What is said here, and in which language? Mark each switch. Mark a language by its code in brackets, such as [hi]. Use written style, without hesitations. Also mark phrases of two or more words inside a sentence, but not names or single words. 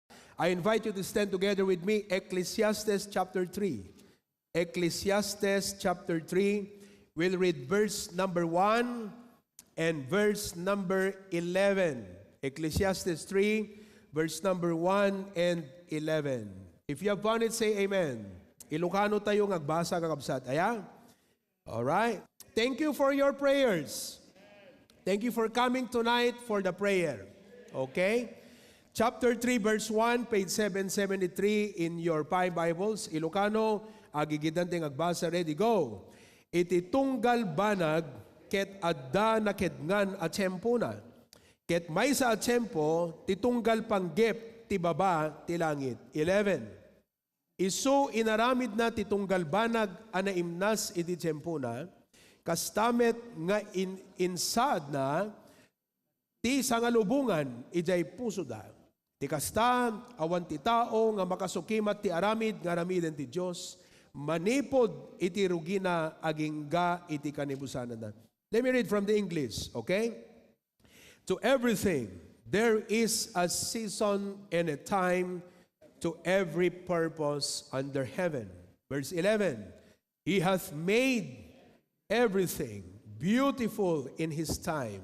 [en] I invite you to stand together with me, Ecclesiastes chapter 3. Ecclesiastes chapter 3, we'll read verse number 1 and verse number 11. Ecclesiastes 3, verse number 1 and 11. If you have found it, say amen. [ilo] Ilocano tayo ngagbasa kakabsat. Aya? [en] Alright. Thank you for your prayers. Thank you for coming tonight for the prayer. Okay? Chapter 3, verse 1, page 773 in your 5 Bibles. [ilo] Ilocano, agigidante ngagbasa, [en] ready, go. [ilo] Iti tunggal banag, ket adda na kedngan a tiyempo na. Ket may sa tiyempo, titunggal panggep, ti baba, ti langit. 11. Isu inaramid na titunggal banag, anaimnas iti tiyempo na, kastamet nga insad na, ti sangalubungan, ijay puso da. Ti kasta, awan ti tao, nga makasukimat ti aramid, nga aramiden ti Diyos, manipod iti rugina, agingga iti kanibusanan na. [en] Let me read from the English, okay? To everything, there is a season and a time to every purpose under heaven. Verse 11, He hath made everything beautiful in His time.